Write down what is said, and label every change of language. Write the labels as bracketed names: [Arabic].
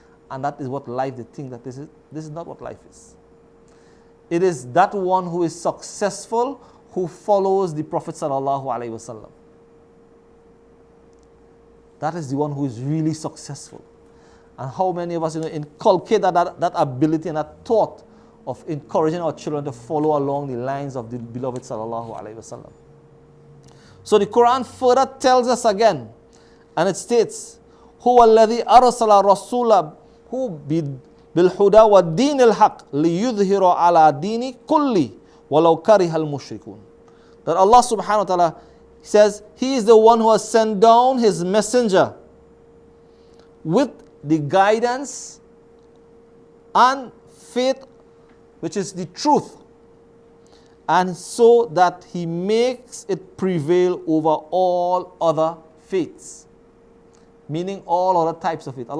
[English] And that is what life, they think that this is not what life is. It is that one who is successful who follows the Prophet sallallahu alaihi wasallam. That is the one who is really successful. And how many of us inculcate that ability and that thought of encouraging our children to follow along the lines of the beloved sallallahu alaihi wasallam. So the Quran further tells us again, and it states, [Arabic] هو الذي أرسل رسوله بالهدى والدين الحق ليظهر على دين كله ولو كره المشركون. [English] That Allah subhanahu wa ta'ala says He is the one who has sent down His messenger with the guidance and faith, which is the truth, and so that He makes it prevail over all other faiths, meaning all other types of faith.